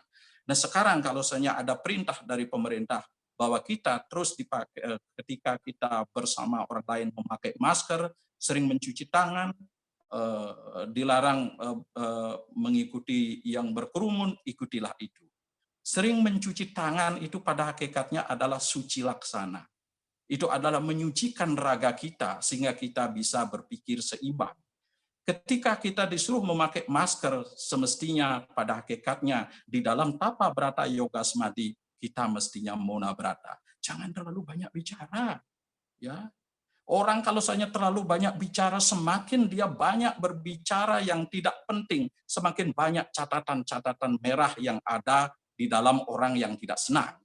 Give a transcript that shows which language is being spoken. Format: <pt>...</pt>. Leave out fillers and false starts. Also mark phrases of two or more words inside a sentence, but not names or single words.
<id>Nah, sekarang kalau misalnya ada perintah dari pemerintah bahwa kita terus dipakai, ketika kita bersama orang lain memakai masker, sering mencuci tangan, dilarang mengikuti yang berkerumun, ikutilah itu. Sering mencuci tangan itu pada hakikatnya adalah suci laksana. Itu adalah menyucikan raga kita sehingga kita bisa berpikir seimbang. Ketika kita disuruh memakai masker, semestinya pada hakikatnya di dalam tapa brata yoga samadhi kita mestinya mona brata. Jangan terlalu banyak bicara, ya. Orang kalau misalnya terlalu banyak bicara, semakin dia banyak berbicara yang tidak penting, semakin banyak catatan-catatan merah yang ada di dalam orang yang tidak senang.</id>